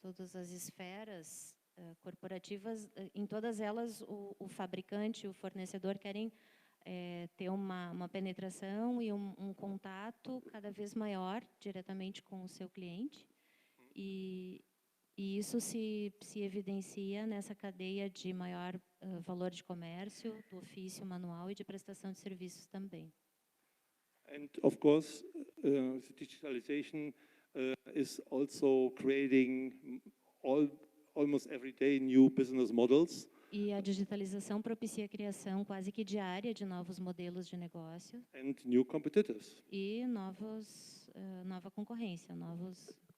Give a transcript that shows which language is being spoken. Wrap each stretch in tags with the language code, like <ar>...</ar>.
<pt>Todas as esferas corporativas, em todas elas, o fabricante e o fornecedor querem ter uma penetração e um contato cada vez maior diretamente com o seu cliente. E isso se evidencia nessa cadeia de maior valor de comércio, do ofício manual e de prestação de serviços também.</pt> <en>And of course, the digitalization is also creating almost every day new business models.</en> <pt>E a digitalização propicia a criação quase que diária de novos modelos de negócio.</pt> <en>And new competitors.</en> <pt>E nova concorrência, novos</pt>